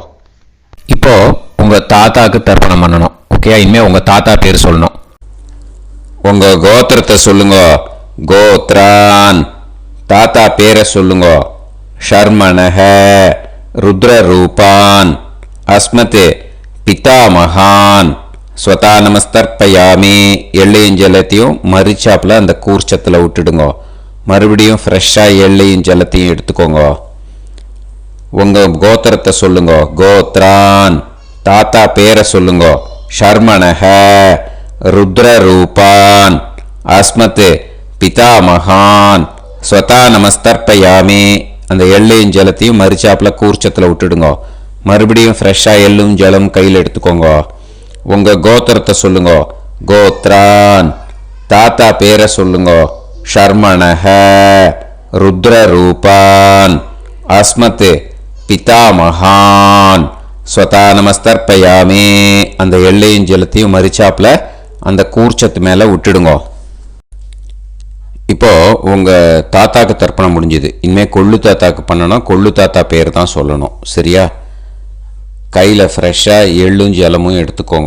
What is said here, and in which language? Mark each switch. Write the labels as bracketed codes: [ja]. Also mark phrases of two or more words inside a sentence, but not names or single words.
[ta] இப்போ உங்கள் தாத்தாக்கு தர்ப்பணம் பண்ணணும். ஓகே? இனிமேல் உங்கள் தாத்தா பேர் சொல்லணும். உங்கள் கோத்திரத்தை சொல்லுங்க. கோத்ரான். தாத்தா பேரை சொல்லுங்க. [sa] शर्मणः रुद्ररूपान् अस्मत् पितामहान् स्वधा नमस्तर्पयामि. [ta] எள்ளையும் ஜலத்தையும் மரிச்சாப்பில் அந்த கூர்ச்சத்தில் விட்டுடுங்க. மறுபடியும் ஃப்ரெஷ்ஷாக எள்ளையும் ஜலத்தையும் எடுத்துக்கோங்க. உங்கள் கோத்திரத்தை சொல்லுங்க. கோத்ரான். தாத்தா பேரை சொல்லுங்க. [sa] शर्मणः रुद्ररूपान् अस्मत् पितामहान् स्वधा नमस्तर्पयामि. [ta] அந்த எள்ளையும் ஜலத்தையும் மரிச்சாப்பில் கூர்ச்சத்தில் விட்டுடுங்க. மறுபடியும் ஃப்ரெஷ்ஷாக எள்ளும் ஜலம் கையில் எடுத்துக்கோங்க. உங்கள் கோத்திரத்தை சொல்லுங்க. கோத்ரான். தாத்தா பேரை சொல்லுங்க. [sa] शर्मणः रुद्ररूपान् अस्मत् पितामहान् स्वधा नमस्तर्पयामि. [ta] அந்த எள்ளையும் ஜலத்தையும் மரிச்சாப்பில் அந்த கூர்ச்சத்து மேலே விட்டுடுங்க. இப்போது உங்கள் தாத்தாக்கு தர்ப்பணம் முடிஞ்சுது. இனிமேல் கொள்ளு தாத்தாக்கு பண்ணணும். கொள்ளு தாத்தா பேர் தான் சொல்லணும். சரியா? கையில் ஃப்ரெஷ்ஷாக எள்ளும் ஜலமும் எடுத்துக்கோங்க.